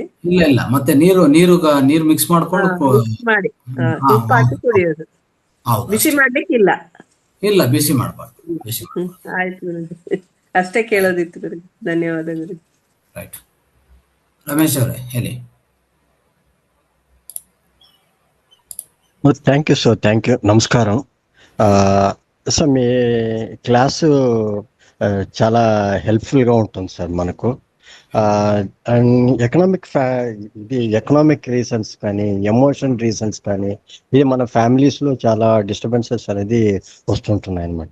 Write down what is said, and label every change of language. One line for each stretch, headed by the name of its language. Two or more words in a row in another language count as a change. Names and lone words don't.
Kannada: ಇಲ್ಲ, ಮತ್ತೆ ನೀರು ಮಿಕ್ಸ್ ಮಾಡ್ಕೊಂಡು ಮಾಡಿ ಉಪ್ಪು ಹಾಕಿ ಕುಡಿಯೋದು, ಬಿಸಿ ಮಾಡ್ಲಿಕ್ಕಿಲ್ಲ? ಇಲ್ಲ, ಬಿಸಿ ಮಾಡಬಾರ್ದು. ಆಯ್ತು ಗುರುಜಿ, ಅಷ್ಟೇ ಕೇಳೋದಿತ್ತು ಗುರುಜಿ. ಧನ್ಯವಾದ ಗುರುಜಿ. ರೈಟ್. ರಮೇಶ್ ಅವರೇ ಹೇಳಿ.
English: thank you sir, thank you.
Telugu: నమస్కారం సార్. మీ క్లాసు చాలా హెల్ప్ఫుల్గా ఉంటుంది సార్ మనకు. అండ్
English: economic reasons
Telugu: కానీ,
English: emotion reasons
Telugu: కానీ, ఇది మన ఫ్యామిలీస్లో చాలా డిస్టర్బెన్సెస్ అనేది వస్తుంటున్నాయి అనమాట.